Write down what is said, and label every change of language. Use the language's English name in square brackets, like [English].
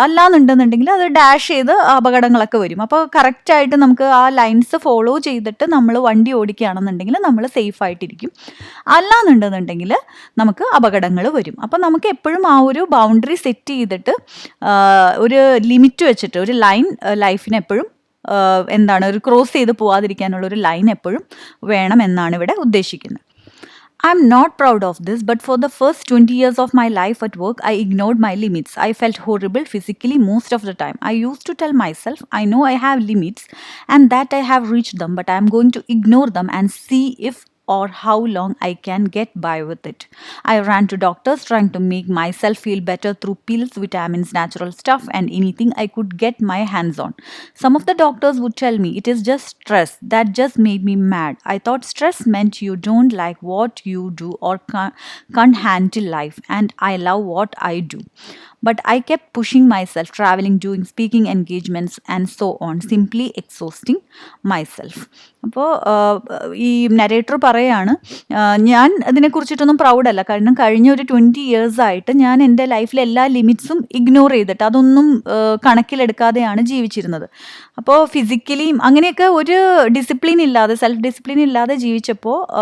[Malayalam] അല്ലാന്നുണ്ടെന്നുണ്ടെങ്കിൽ അത് ഡാഷ് ചെയ്ത് അപകടങ്ങളൊക്കെ വരും. അപ്പോൾ കറക്റ്റായിട്ട് നമുക്ക് ആ ലൈൻസ് ഫോളോ ചെയ്തിട്ട് നമ്മൾ വണ്ടി ഓടിക്കുകയാണെന്നുണ്ടെങ്കിൽ നമ്മൾ സേഫ് ആയിട്ടിരിക്കും. അല്ലാന്നുണ്ടെന്നുണ്ടെങ്കിൽ നമുക്ക് അപകടങ്ങൾ വരും. അപ്പോൾ നമുക്ക് എപ്പോഴും ആ ഒരു ബൗണ്ടറി സെറ്റ് ചെയ്തിട്ട് ഒരു ലിമിറ്റ് വെച്ചിട്ട് ഒരു ലൈൻ ലൈഫിന് എപ്പോഴും ഒരു ക്രോസ് ചെയ്ത് പോവാതിരിക്കാനുള്ള ഒരു ലൈൻ എപ്പോഴും വേണം എന്നാണ് ഇവിടെ ഉദ്ദേശിക്കുന്നത്. [English] I'm not proud of this, but for the first 20 years of my life at work, I ignored my limits. I felt horrible physically most of the time. I used to tell myself, I know I have limits and that I have reached them, but I am going to ignore them and see if or how long I can get by with it. I ran to doctors trying to make myself feel better through pills, vitamins, natural stuff and anything I could get my hands on. Some of the doctors would tell me it is just stress. That just made me mad. I thought stress meant you don't like what you do or can't handle life, and I love what I do. But I kept pushing myself, traveling, doing speaking engagements and so on, simply exhausting myself. [Malayalam] അപ്പോൾ ഈ narrator പറയാണ്, ഞാൻ അതിനെക്കുറിച്ചിട്ടൊന്നും പ്രൗഡല്ല, കാരണം കഴിഞ്ഞ ഒരു 20 years ആയിട്ട് ഞാൻ എൻ്റെ ലൈഫിലെ എല്ലാ ലിമിറ്റ്സും ഇഗ്നോർ ചെയ്തിട്ട് അതൊന്നും കണക്കിലെടുക്കാതെയാണ് ജീവിച്ചിരുന്നത്. അപ്പോൾ ഫിസിക്കലിയും അങ്ങനെയൊക്കെ ഒരു ഡിസിപ്ലിൻ ഇല്ലാതെ, സെൽഫ് ഡിസിപ്ലിൻ ഇല്ലാതെ ജീവിച്ചപ്പോൾ